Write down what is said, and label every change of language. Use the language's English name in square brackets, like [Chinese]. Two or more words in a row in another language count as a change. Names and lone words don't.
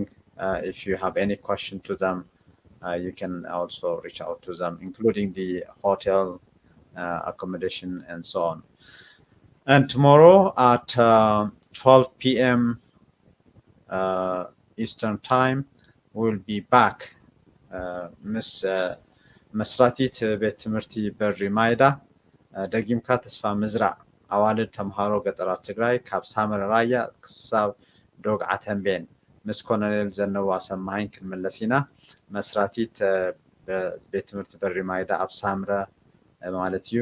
[English] If you have any question to them, you can also reach out to them, including the hotel accommodation and so on. And tomorrow at 12 p.m. Uh, Eastern Time, we'll be back. [Tigrinya] ምስ መስራቲት ቤት ትምህርቲ በሪ ማይዳ ደጊምካ ተስፋ ምዝራዕ ኣዋልድ ተምሃሮ ገጠራት ትግራይ ካብ ሳምረ ራያ ክሳብ ዶግዓ ተንቤን ምስ ኮሎኔል ዘነዋ ሰማሃኝ ክንመለስ ኢና። መስራቲት ቤት ትምህርቲ በሪ ማይዳ ኣብ ሳምረ ማለት እዩ።